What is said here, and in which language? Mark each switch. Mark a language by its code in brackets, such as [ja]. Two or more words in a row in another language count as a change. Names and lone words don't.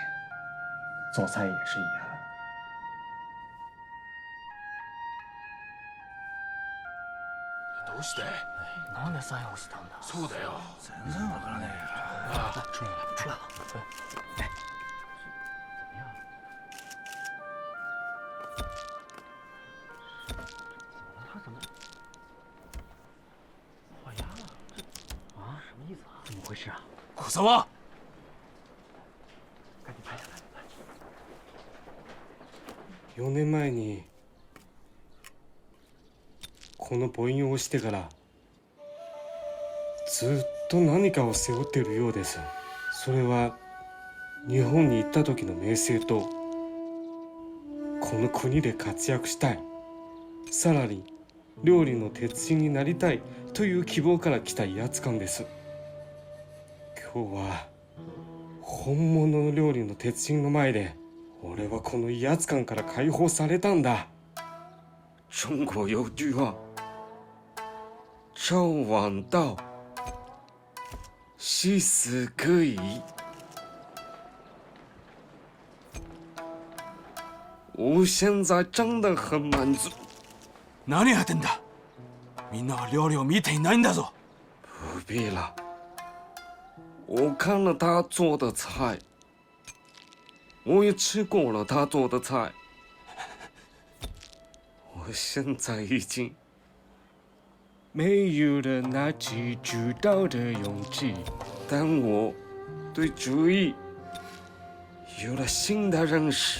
[zh] 做菜也是一样。 [ja] どうして？なんでサインをしたんだ？そうだよ。全然わからねえよ。 [zh] 出来了，出来了。他怎么画押了？这啊，什么意思啊？怎么回事啊？小沢，赶紧拍下来。 [ja] 4年前にこの母音をしてからずっと何かを背負っているようです。それは日本に行った時の名声とこの国で活躍したい、さらに料理の鉄人になりたいという希望から来た威圧感です。今日は本物の料理の鉄人の前で俺はこの威圧感から解放されたんだ。 [zh] 中国有句话，朝晚到，夕死可以。我现在真的很满足。 [ja] 何やってんだ。みんなは料理を見ていないんだぞ。 [zh] 不必了，我看了他做的菜，我也吃过了他做的菜。我现在已经没有了拿起主导的勇气，但我对主义有了新的认识。